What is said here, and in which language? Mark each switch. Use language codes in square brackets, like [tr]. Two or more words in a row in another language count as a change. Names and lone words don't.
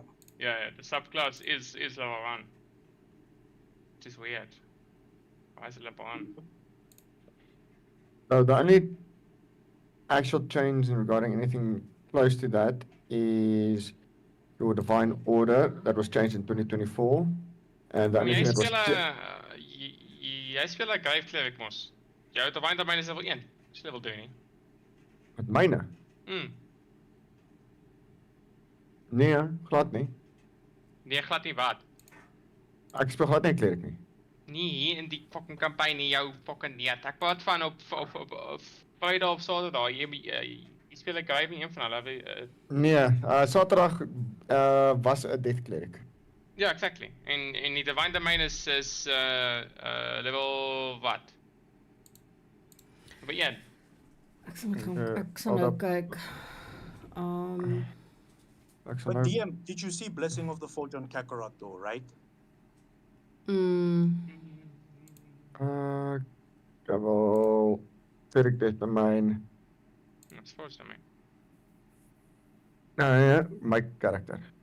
[en] Yeah. The subclass is level 1. Which is weird. Why is it level 1? No, the only actual change regarding anything close to that is your divine order that was changed in 2024, and the only thing that was [af] Jy speel 'n [en] grave cleric [af] mos. Jou [en] divine domain [af] is level 1. Dis level 2 nie. met myne. Nee, glad nie. Nee, glad nie wat. Ek speel glad nie cleric nie. Nee, hier in die [en] fucking campaign [af] nie, jou fucking net. Ek praat van op Vrydag of Saterdag. Jy speel 'n grave nie, een van hulle. Nee, Saterdag was 'n death cleric. Ja, exactly. En die [en] divine domain [af] is level wat? Level 1. Ek sal nou kyk. [en] But DM, did you see Blessing of the Forge on Kakarot though, right? Double cleric death domain. That's Forge domain. No, yeah, my character.